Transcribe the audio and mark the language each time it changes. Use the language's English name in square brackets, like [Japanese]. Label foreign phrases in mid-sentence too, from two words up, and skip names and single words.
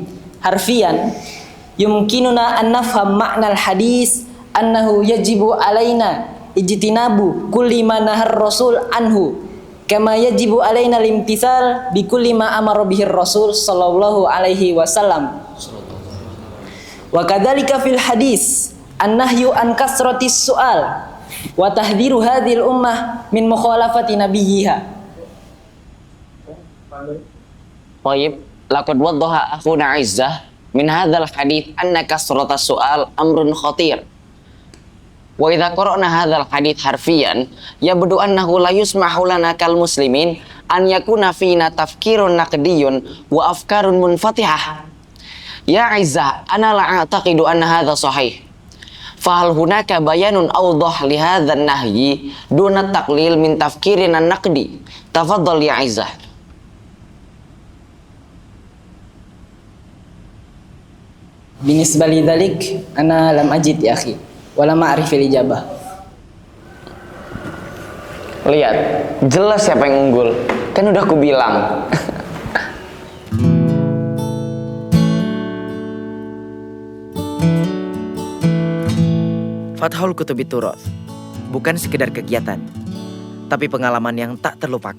[Arabic] حرفيا يمكننا أن نفهم معنى الحديث أنه يجب علينا اجتناب كل ما نهى الرسول عنه كما يجب علينا الامتثال بكل ما أمر به الرسول صلى الله عليه وسلم. وكذلك في الحديث النهي عن كثرة السؤال وتحذير هذه الأمة من مخالفة نبيها. طيب، لقد وضح أخونا عزة من هذا الحديث أن كثرة السؤال أمر خطير. وإذا قرأنا هذا الحديث حرفيا يبدو أنه لا يسمح لنا كالمسلمين أن يكون فينا تفكير نقدي وأفكار منفتحة. يا عزة، أنا لا أعتقد أن هذا صحيح. فهل هناك بيان أوضح لهذا النهي دون تقليل من التفكير النقدي. تفضل يا عزة. بالنسبة لذلك أنا لم أجد يا أخي ولا معرفة الإجابة. [Indonesian] Lihat, jelas siapa yang unggul. Kan udah aku bilang. Fathul Kutubi Turath bukan sekedar kegiatan, tapi pengalaman yang tak terlupakan.